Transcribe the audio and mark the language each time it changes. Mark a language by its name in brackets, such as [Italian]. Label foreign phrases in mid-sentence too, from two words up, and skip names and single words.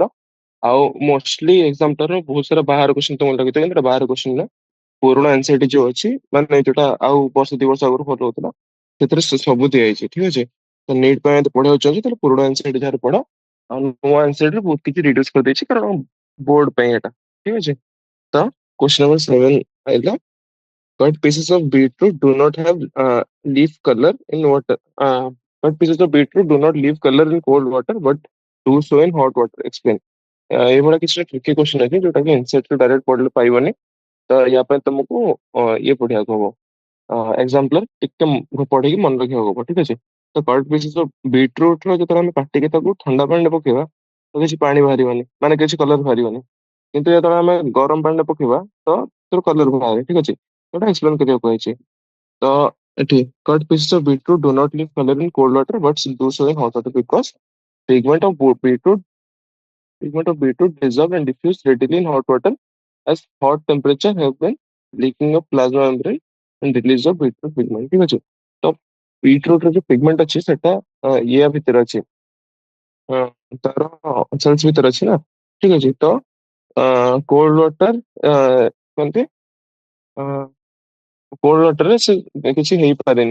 [Odia] ଆଉ ମୋଷ୍ଟଲି ଏକ୍ସାମ୍ପଲର ବହୁତ ସାରା ବାହାର କ୍ୱେଶ୍ଚନ ତ ମନେ ରଖିଥିବେ, କିନ୍ତୁ ବାହାର କ୍ୱେଶ୍ଚନ ନା ପୁରୁଣା ଏନସିଇଆରଟି ଯୋଉ ଅଛି, ମାନେ ଯୋଉଟା ଆଉ ବର୍ଷ 2 ବର୍ଷ ଆଗରୁ ଫଲୋ ହଉଥିଲା, ସେଥିରେ ସବୁ ଦିଆଯାଇଛି। ଠିକ ଅଛି। ତ ନିଟ୍ ପାଇଁ ଯଦି ପଢିବାକୁ ଚାହୁଁଛି ତାହେଲେ ପୁରୁଣା ଏନସିଇଆରଟି ଯାହାର ପଢ। ଆଉ ନୂଆ ଏନସିଇଆରଟି ବହୁତ କିଛି ରିଡ୍ୟୁସ କରିଦେଇଛି, କାରଣ ବୋର୍ଡ ପାଇଁ ଏଟା। ଠିକ ଅଛି। ତ [English] question number [Odia] 7 ଆଇଲା, [English] cut pieces of beetroot do not have leaf color in water. Cut pieces of beetroot do not leave color in cold water, but do so in hot water. Explain. [Odia] ଏଇଭଳିଆ କିଛି [English] tricky question [Odia] ଅଛି ଯୋଉଟା କି ଏନସିଇଆରଟି ଡାଇରେକ୍ଟ ପଢିଲେ ପାଇବନି। ତ ୟା ପାଇଁ ତମକୁ ଇଏ ପଢିବାକୁ ହବ, ଏକ୍ସାମ୍ପଲର ଟିକେ ପଢିକି ମନେ ରଖିବାକୁ ହବ। ଠିକ ଅଛି। ତ [English] cut pieces of beetroot [Odia] ର ଯେତେବେଳେ ଆମେ କାଟିକି ତାକୁ ଥଣ୍ଡା ପାଣିରେ ପକେଇବା, ତ କିଛି ପାଣି ବାହାରିବନି, ମାନେ କିଛି କଲର ବାହାରିବନି। କିନ୍ତୁ ଯେତେବେଳେ ଆମେ ଗରମ ପାଣିରେ ପକେଇବା, ତ ସେଥିରୁ କଲର ବାହାରେ। ଠିକ ଅଛି। ଏଟା ଏକ୍ସପ୍ଲେନ କରିବାକୁ କହିଛି। ତ ଏଠି [English] cut pieces of beetroot do not leave color in cold water but do so in hot water because pigment of beetroot pigment of beetroot dissolve and diffuse readily in hot water as hot temperature have been leaking of plasma membrane and release of beetroot pigment। [Odia] ঠিক ଅଛି। ତ beetroot ର ଯୋଉ ପିଗମେଣ୍ଟ ଅଛି ସେଟା ଇଏ ଭିତରେ ଅଛି, ତାର ସେଲ୍ସ ଭିତରେ ଅଛି ନା। ଠିକ ଅଛି। ତ [English] cold water [Odia] କୁହନ୍ତି, କୋଲ୍ଡ ୱାଟରରେ ସେ କିଛି ହେଇପାରେନି।